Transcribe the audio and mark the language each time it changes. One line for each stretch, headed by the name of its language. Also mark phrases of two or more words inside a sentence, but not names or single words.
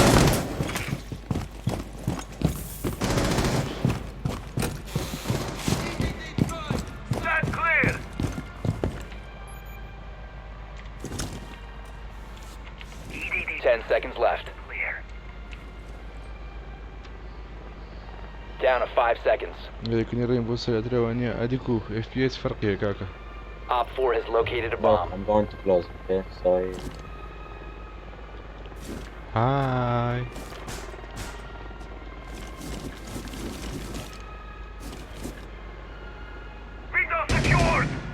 English: Stand clear! 10 seconds left. Clear. Down to 5 seconds.
Central Kurdish: لێکنی ڕێم بۆ سەرەترەوە نییە ئەدیک و FPS فەرقیە کاکە
English: Op 4 has located a No, bomb. I'm going to close, okay? Sorry. هاي Window secured!